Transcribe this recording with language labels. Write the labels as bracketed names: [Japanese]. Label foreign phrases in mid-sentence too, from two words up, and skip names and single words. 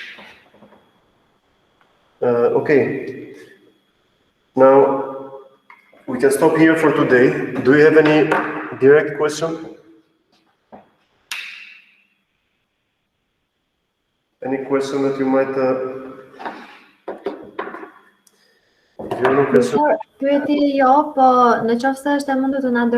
[English] Okay. Now we can stop here for today. Do you have any direct question? Any question that you might [Albanian] Pyetje jo, po në qoftë se është e mundur të na